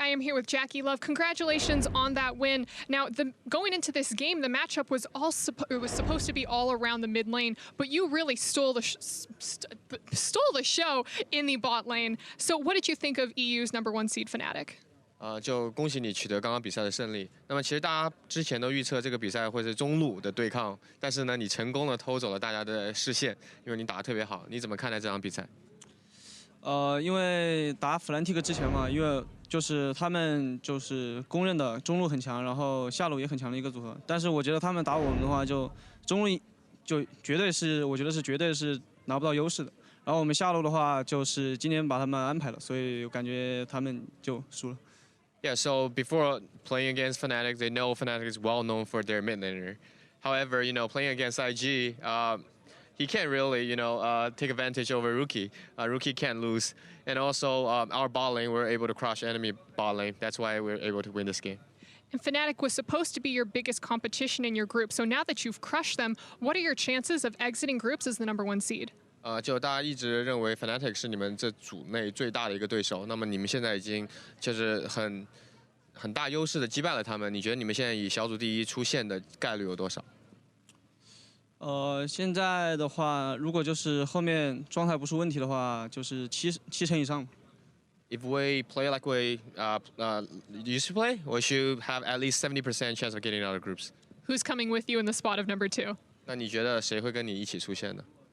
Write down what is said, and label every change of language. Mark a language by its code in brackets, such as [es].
[en] I am here with JackeyLove. Congratulations on that win. Now, going into this game, the matchup was supposed to be all around the mid lane, but you really stole the show in the bot lane. So, what did you think of EU's #1 seed Fnatic? [zh] 就恭喜你取得刚刚比赛的胜利。那么其实大家之前都预测这个比赛会是中路的对抗，但是呢，你成功的偷走了大家的视线，因为你打得特别好。你怎么看待这场比赛？因为打Fnatic之前嘛，因为就是他们就是公认的中路很强，然后下路也很强的一个组合。但是我觉得他们打我们的话，就中路就绝对是，我觉得是绝对是拿不到优势的。然后我们下路的话，就是今天把他们安排了，所以我感觉他们就输了。 [en] Yeah, so before playing against Fnatic, they know Fnatic is well known for their mid laner. However, playing against IG, he can't really, take advantage over Rookie. Rookie can't lose. And also, our bot lane, we're able to crush enemy bot lane. That's why we're able to win this game. And Fnatic was supposed to be your biggest competition in your group. So now that you've crushed them, what are your chances of exiting groups as the #1 seed? [zh] 就大家一直认为 Fnatic 是你们这组内最大的一个对手，那么你们现在已经就是很大优势的击败了他们。你觉得你们现在以小组第一出现的概率有多少？现在的话，如果就是后面状态不出问题的话，就是七成以上。 [en] If we play like we used to play, we should have at least 70% chance of getting out of groups. Who's coming with you in the spot of #2? [zh] 那你觉得谁会跟你一起出现呢